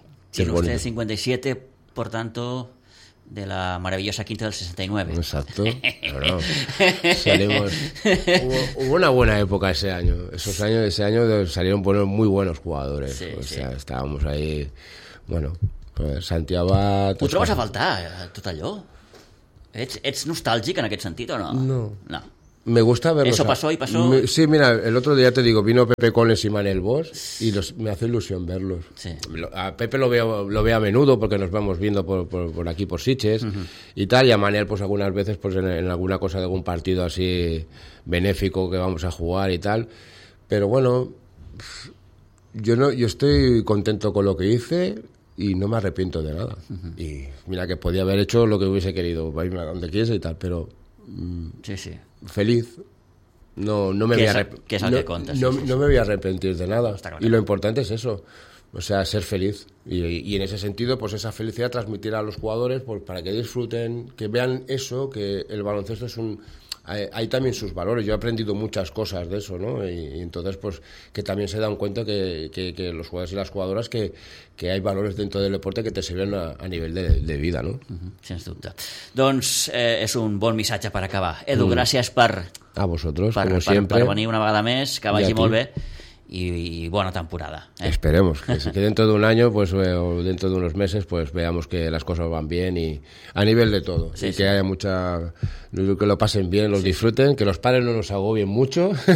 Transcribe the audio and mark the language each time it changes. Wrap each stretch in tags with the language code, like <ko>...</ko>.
<es>Tiene usted bonito. 57, por tanto, de la maravillosa quinta del 69. Exacto. Claro. Salimos. Hubo una buena época ese año. Ese año salieron muy buenos jugadores. Sí, o sea, sí. Estábamos ahí. Bueno, Santiago. ¿Tú te vas a faltar, total yo?</es> <ca>¿Ets nostàlgic en aquest sentit o no?</ca> <es>No. No. Me gusta verlos. Eso pasó y pasó. Sí, mira, el otro día te digo, vino Pepe Coles y Manel Bosch y me hace ilusión verlos. Sí. A Pepe lo veo a menudo porque nos vamos viendo por aquí, por Sitges, uh-huh, y tal, y a Manel pues algunas veces pues en alguna cosa de algún partido así benéfico que vamos a jugar y tal. Pero bueno, yo estoy contento con lo que hice. Y no me arrepiento de nada. Uh-huh. Y mira que podía haber hecho lo que hubiese querido, para irme a donde quieras y tal, pero... Sí, sí. Feliz. No me voy a arrepentir. Que es lo que contas. No me voy a arrepentir de nada. Y lo importante es eso. O sea, ser feliz. Y en ese sentido, pues esa felicidad transmitir a los jugadores pues para que disfruten, que vean eso, que el baloncesto es un... Hay también sus valores. Yo he aprendido muchas cosas de eso, ¿no? Y entonces, pues, que también se dan cuenta que los jugadores y las jugadoras que hay valores dentro del deporte que te sirven a nivel de vida, ¿no?</es> <ca>Uh-huh. Sens dubte. Doncs és un bon missatge per acabar. Edu, gràcies per...</ca> <es>A vosotros,</es> <ca>com sempre. Per venir una vegada més, que vagi molt bé.</ca> <es>Y buena temporada. Esperemos que dentro de un año pues o dentro de unos meses pues veamos que las cosas van bien y a nivel de todo, sí, y sí, que haya mucha, que lo pasen bien, los disfruten, que los padres no nos agobien mucho.</es>